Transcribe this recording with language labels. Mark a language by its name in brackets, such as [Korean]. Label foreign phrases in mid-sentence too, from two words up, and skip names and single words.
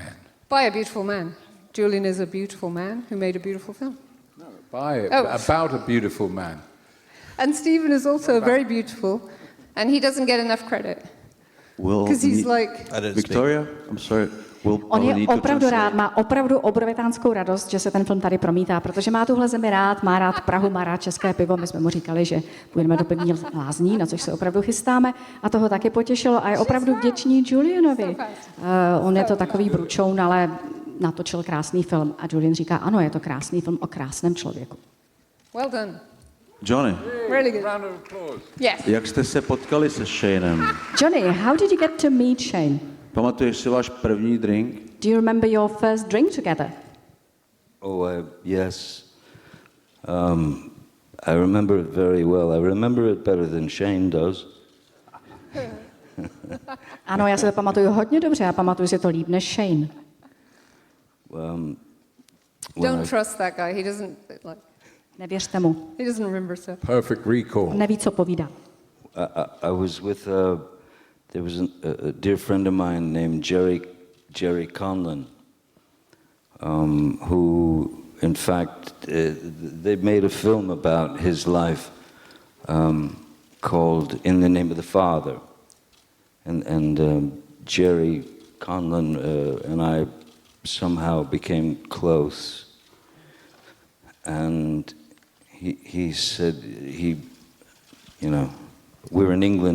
[English] By a beautiful man. Julien is a beautiful man who made a beautiful film. No, about a beautiful man. And Stephen is also very beautiful, and he doesn't get enough credit. Because he's like... Victoria, I'm sorry. [Czech] On je opravdu rád, má opravdu obrovitánskou radost, že se ten film tady promítá, protože má tuhle zemi rád, má rád Prahu, má rád české pivo. My jsme mu říkali, že půjdeme do pivní lázní, na což se opravdu chystáme. A toho taky potěšilo a je opravdu vděčný Julienovi. On je to takový bručoun, ale natočil krásný film. A Julien říká, ano, je to krásný film o krásném člověku. [English] Well done. Johnny, Really good. Round of applause. Yes. [Czech] jak jste se potkali se Shanem? [English] Johnny, how did you get to meet Shane? [Czech] Pamatuješ si váš první drink? [English] Do you remember your first drink together? Oh, yes. I remember it very well. I remember it better than Shane does. [Czech] Ano, já si to pamatuju hodně dobře a pamatuju si to líp než Shane. [English] Don't trust that guy. He doesn't like. [Czech] Nevěřte mu. [English] He doesn't remember stuff. Perfect recall. [Czech] Neví, co povídá. [English] I was with there was a dear friend of mine named Jerry Conlon, who, in fact, they made a film about his life called "In the Name of the Father," and Jerry Conlon and I somehow became close, and he said we were in England.